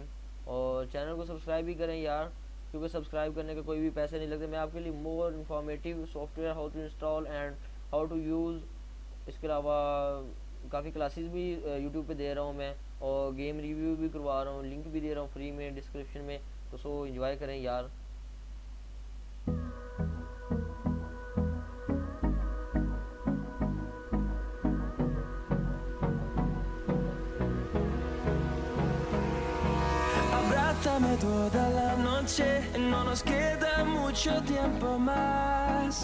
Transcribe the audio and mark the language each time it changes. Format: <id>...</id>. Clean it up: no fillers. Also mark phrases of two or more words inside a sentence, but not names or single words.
<hi>और चैनल को सब्सक्राइब भी करें यार, क्योंकि सब्सक्राइब करने के कोई भी पैसे नहीं लगते। मैं आपके लिए</hi> <en>more informative software, how to install and how to use,</en> <hi>इसके अलावा काफ़ी क्लासेस भी यूट्यूब पे दे रहा हूँ मैं और</hi> <en>game review</en> <hi>भी करवा रहा हूँ, लिंक भी दे रहा हूँ फ्री में डिस्क्रिप्शन में। तो सो इंजॉय करें यार।</hi> <es>Abrázame toda la noche, no nos queda mucho tiempo más.</es>